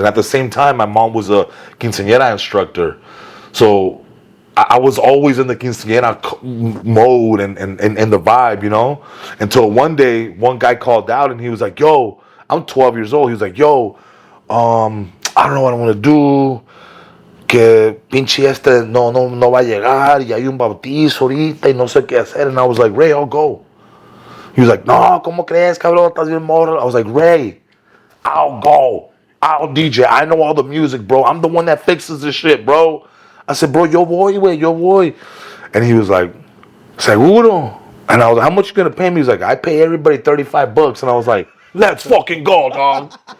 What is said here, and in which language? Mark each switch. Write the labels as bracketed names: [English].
[English] And at the same time, my mom was a quinceañera instructor. So I was always in the quinceañera mode and the vibe, you know? Until one day, one guy called out and he was like, yo, I'm 12 years old. He was like, yo, I don't know what I want to do. [Spanish] Que pinche no va a llegar. Y hay un bautizo ahorita y no sé qué hacer. [English] And I was like, Ray, I'll go. He was like, [Spanish] no, ¿cómo crees, cabrón? Estás bien morro. [English] I was like, Ray, I'll go. I'll DJ. I know all the music, bro. I'm the one that fixes this shit, bro. I said, bro, [Spanish] yo voy, güey, yo voy. [English] And he was like, seguro. And I was like, how much you gonna pay me? He's like, I pay everybody $35. And I was like, let's fucking go, dog.